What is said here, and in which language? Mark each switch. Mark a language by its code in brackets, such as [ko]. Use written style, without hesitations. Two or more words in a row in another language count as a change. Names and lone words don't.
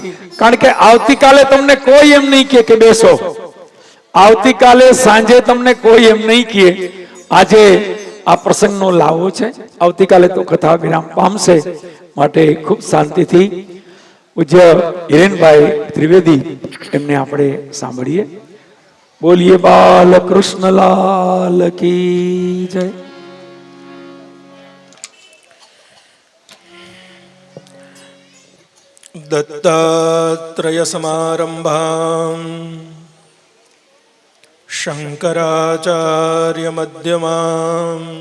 [gu] કારણ કે આવતીકાલે તમને કોઈ એમ નહીં કે બેસો, આવતીકાલે સાંજે તમને કોઈ એમ નહીં કે આજે આ પ્રસંગનો લાવો છે. આવતીકાલે તો કથા વિરામ પામશે, માટે ખૂબ શાંતિથી પૂજ્ય હિરેનભાઈ ત્રિવેદી એમને આપણે સાંભળીએ. [hi] बोलिए बाल कृष्ण लाल की जय। [sa] दत्तात्रेय समारंभां शंकराचार्य मध्यमाम्